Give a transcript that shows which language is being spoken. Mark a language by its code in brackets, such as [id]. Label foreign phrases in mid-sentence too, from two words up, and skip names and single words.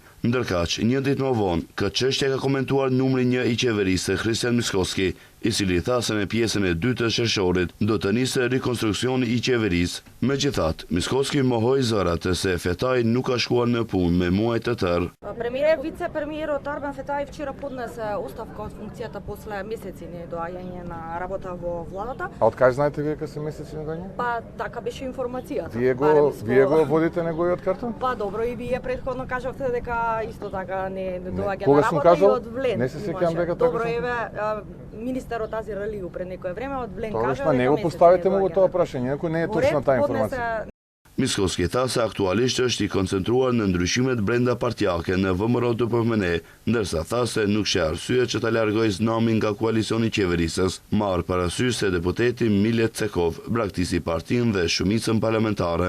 [sq] Ndërkaq, një ditë më vonë, këtë çështje ka komentuar numri 1 i qeverisë, Christian Miskovski, i cili tha se në pjesën e dytë të qershorit do të nisë rikonstruksioni i qeverisë. Megjithatë, Miskovski mohoi zërat se Fetai nuk ka shkuar në punë me muaj të tërë. [mk] Вице-премиерот Арбен Фетај вчера поднесе оставка од функцијата после месеци недоаѓање на работа во владата. А од кај знаете вие кога се месеци недоаѓање? Па така беше информацијата. Вие го водите неговиот картон? Па добро, и вие претходно кажавте дека исто така не доаѓа Кога на сум работа кажал? и од Влен. Не се сеќавам дека така. Добро, министерот Азир Алиу пред некое време од Влен кажа. кажа дека не го поставите му во тоа прашање, ако не е точна таа информација. [sq] Miskovski tha se aktualisht është i koncentruar në ndryshimet brenda partijake në VMRO-DPMN, ndërsa tha se nuk sheh arsye që ta largojë Znamin nga koalicioni qeverisës, marrë parasysh se deputeti Milet Cekov braktisi partinë dhe shumicën parlamentare.